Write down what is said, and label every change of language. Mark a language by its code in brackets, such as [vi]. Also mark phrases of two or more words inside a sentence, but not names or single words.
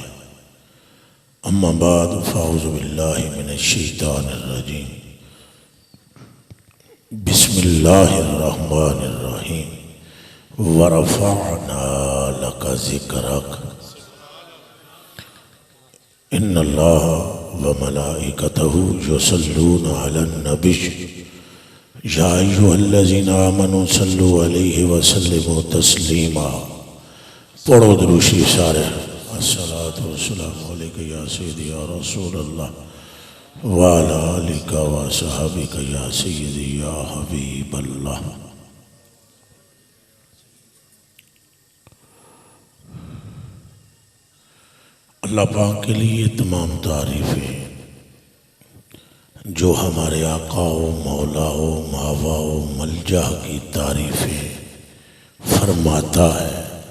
[ar] أما بعد فأعوذ بالله من الشيطان الرجيم. بسم الله الرحمن الرحيم. ورفعنا لك ذكرك. إن الله وملائكته يصلون على النبي يا أيها الذين آمنوا صلوا عليه وسلموا تسليما. [ur] پڑھو درود شریف سارے. [ar] الصلاة والسلام عليك يا سيدي يا رسول الله وعلى آلك وأصحابك يا سيدي يا حبيب الله. [ur] اللہ پاک کے لیے تمام تعریفیں جو ہمارے آقا و مولا و ماویٰ و ملجا کی تعریفیں فرماتا ہے.